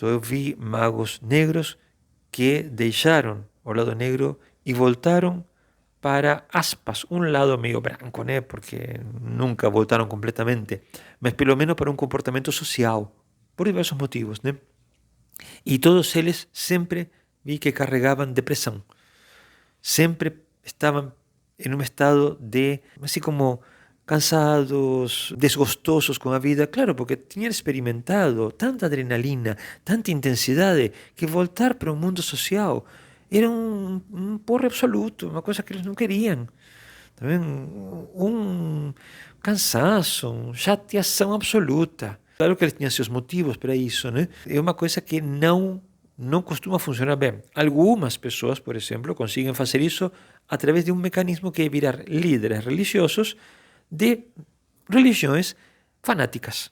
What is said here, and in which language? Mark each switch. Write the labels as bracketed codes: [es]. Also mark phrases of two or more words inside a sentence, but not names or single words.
[pt] Eu vi magos negros que deixaram o lado negro e voltaram para, aspas, um lado meio branco, né? Porque nunca voltaram completamente, mas pelo menos para um comportamento social, por diversos motivos, né? E todos eles sempre vi que carregavam depressão. [es] Sempre estaban en un estado de, así como cansados, desgostosos con la vida, claro, porque tenían experimentado tanta adrenalina, tanta intensidade, que voltar para un mundo social era un porre absoluto, [pt] uma coisa que eles não queriam. Também um cansaço, chateação absoluta. Claro que eles tinham seus motivos para isso, né? É uma coisa que não costuma funcionar bem. Algumas pessoas, por exemplo, conseguem fazer isso através de um mecanismo que é virar líderes religiosos de religiões fanáticas.